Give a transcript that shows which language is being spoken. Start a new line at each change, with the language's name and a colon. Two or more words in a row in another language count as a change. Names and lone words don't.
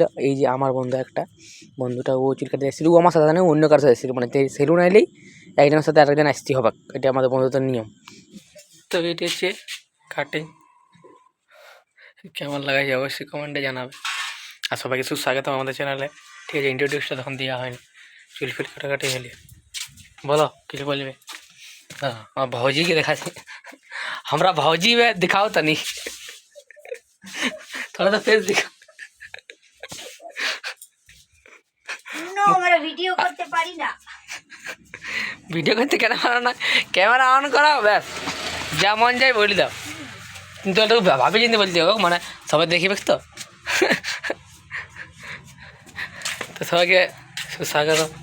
Bangla: এই যে আমার বন্ধু একটা বন্ধুটা, ও চুল কাটতে এসেছিল, ও আমার সাথে নেই, অন্য কারোর সাথে এসেছিল, মানে সেলুন আইলেই একজনের সাথে আরেকজন আসতে হবে, এটা আমাদের বন্ধুত্বের নিয়ম। তো এটি হচ্ছে কাটিং, কেমন লাগাইছে অবশ্যই কমেন্টে জানাবে। আর সবাইকে সুস্বাগতম আমাদের চ্যানেলে। ঠিক আছে, ইন্ট্রোডিউসটা তখন দেওয়া হয়নি, চুল ফিল কাটাকাটি হলে বলো কিছু বলবে।
Bhojpuri: हाँ भौजी के देखा हमरा भौजी में दिखाओ तनी थोड़ा सा फेस दिखाओ।
Bangla: ভিডিও করতে পারি না, ভিডিও করতে কেন পারো না?
English: camera on
Bangla: করা ব্যাস, যা মন যায় বলে দাও, কিন্তু একটু ভাবে চিন্তে বলতে হোক, মানে সবাই দেখিবে তো। তো সবাইকে সুস্বাগত।